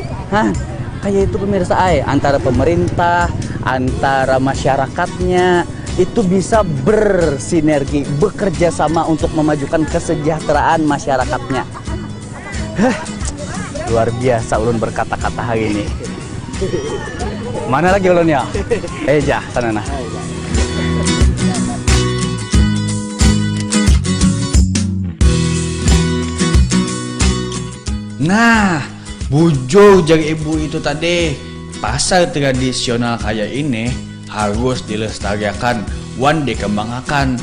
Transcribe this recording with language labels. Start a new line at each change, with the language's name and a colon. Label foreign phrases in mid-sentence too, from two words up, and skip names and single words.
Indonesian: Kayak itu pemirsa antara pemerintah, antara masyarakatnya itu bisa bersinergi, bekerja sama untuk memajukan kesejahteraan masyarakatnya.
Banjar: Luar biasa ulun berkata-kata hari ini. Mana lagi ulun ya? Jah, sana nah. Nah, bujur jari ibu itu tadi.
Indonesian: Pasar tradisional kayak ini harus dilestarikan, wan dikembangkan.